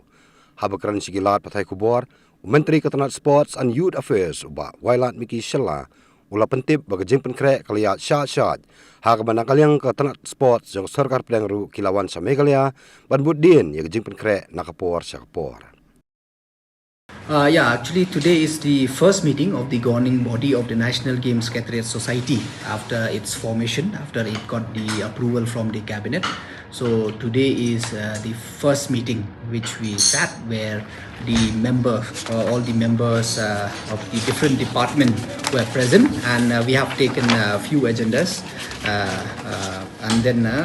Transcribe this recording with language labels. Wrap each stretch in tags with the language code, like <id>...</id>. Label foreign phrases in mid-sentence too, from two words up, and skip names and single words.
<kha>Habakran sigilat patai kubor, Menteri Tnat</kha> <en>Sports and Youth Affairs</en> <kha>uba wailat miki shella, ula pentip baga jing Pynkhreh kaliat syat-syat, hak banakalyang ka Tnat Sports jang sarkar pedang ru kilawan sa Meghalaya, ban budin ya jing Pynkhreh nakapor sa kapor.</kha> <en>Actually today is the first meeting of the governing body of the National Games Secretariat Society after its formation, after it got the approval from the cabinet. So today is the first meeting which we sat where the all the members of the different departments were present, and we have taken a few agendas and then</en>